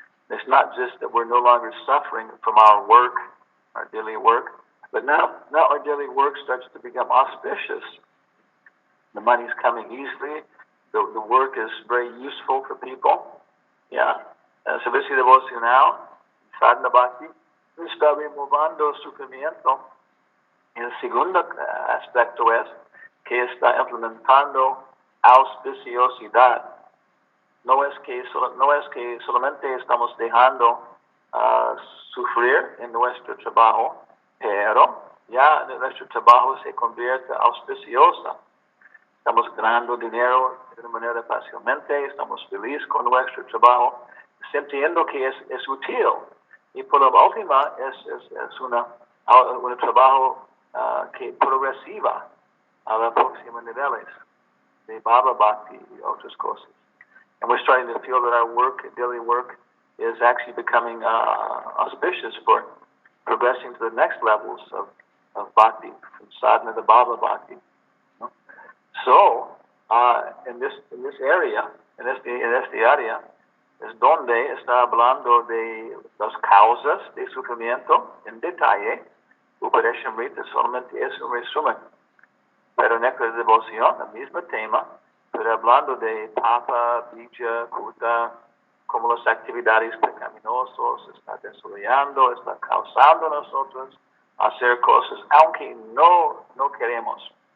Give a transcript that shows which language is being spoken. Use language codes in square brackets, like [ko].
[en] It's not just that we're no longer suffering from our work, our daily work, but now our daily work starts to become auspicious. The money's coming easily. The work is very useful for people. [es] Servicio devocional, sadhana bhakti, está removando sufrimiento. El segundo aspecto es que está implementando auspiciosidad. No es que solamente estamos dejando sufrir en nuestro trabajo, pero ya nuestro trabajo se convierte auspicioso. Estamos ganando dinero de una manera fácilmente, estamos felices con nuestro trabajo, sintiendo que es útil. Y por lo último, es un trabajo que progresiva a los próximos niveles de Baba Bhakti y otras cosas. [en] And we're starting to feel that our work, daily work, is actually becoming auspicious for progressing to the next levels of Bhakti, from sadhana to Baba Bhakti. So, in this area, [es] en este área, es donde está hablando de las causas de sufrimiento en detalle. Upadeshamrita solamente es un resumen. Pero en esta devoción, el mismo tema, pero hablando de papa, bija, kuta, como las actividades pecaminosas están desarrollando, están causando a nosotros hacer cosas, aunque no queremos.